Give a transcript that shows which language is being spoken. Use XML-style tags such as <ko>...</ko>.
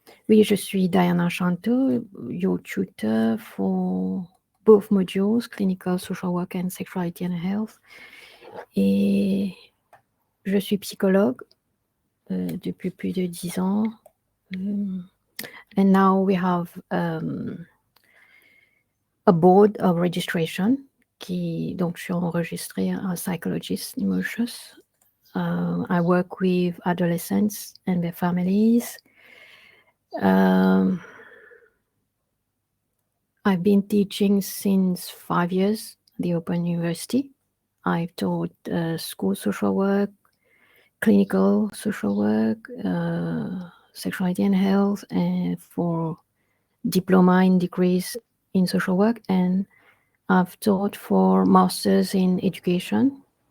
<fr>Oui, je suis</fr> <en>Diana Chanto, your tutor for both modules, Clinical Social Work and Sexuality and Health.</en> <fr>Et je suis psychologue depuis plus de 10 ans.</fr> <en>And now we have a board of registration.</en> <fr>Donc, je suis enregistrée à</fr> <en>Psychologist in Mauritius. I work with adolescents and their families. I've been teaching since 5 years at the Open University. I've taught school social work, clinical social work, sexuality and health, and for diploma and degrees in social work, and I've taught for masters in education.</en>